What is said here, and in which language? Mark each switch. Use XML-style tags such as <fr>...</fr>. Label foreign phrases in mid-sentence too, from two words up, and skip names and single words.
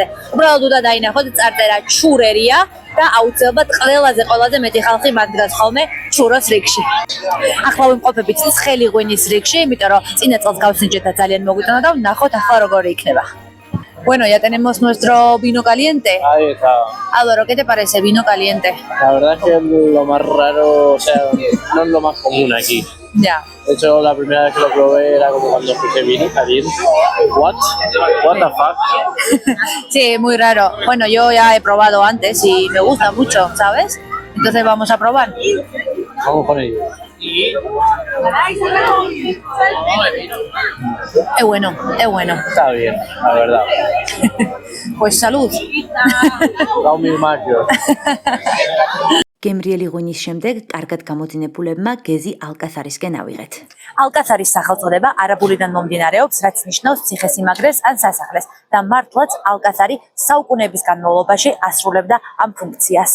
<ka>უბრალოდ უნდა დაინახოთ წარწერა ჩურერია და აუცილებლად ყველაზე მეტი ხალხი მათ დგას ხოლმე ჩუროს რიგში. ახლა ვიმყოფებით ცხელი ღვინის რიგში, იმიტომ რომ წინა წელს გავსინჯეთ და ძალიან მოგვიტანა და ვნახოთ ახლა როგორი იქნება.</ka> <es>Bueno, ya tenemos nuestro vino caliente. Ahí está. Álvaro, ¿qué te parece vino caliente? La verdad es que es lo más raro, o sea, no es lo más común aquí. Ya. De hecho, la primera vez que lo probé era como cuando escuché vino caliente.</es> <en>What? What the fuck?</en> <es>Sí, muy raro. Bueno, yo ya he probado antes y me gusta mucho, ¿sabes? Entonces vamos a probar. Vamos con ello. Es bueno, es bueno. Está bien, la verdad. Pues salud. Da un mil más yo.</es> <ka>გემრიელი ღვინის შემდეგ კარგად გამოძინებულებმა გეზი ალკასარისკენ ავიღეთ. ალკასარის სახელწოდება არაბულიდან მომდინარეობს, რაც ნიშნავს ციხესიმაგრეს ან სასახლეს და მართლაც ალკასარი საუკუნეების განმავლობაში ასრულებდა ამ ფუნქციას.</ka>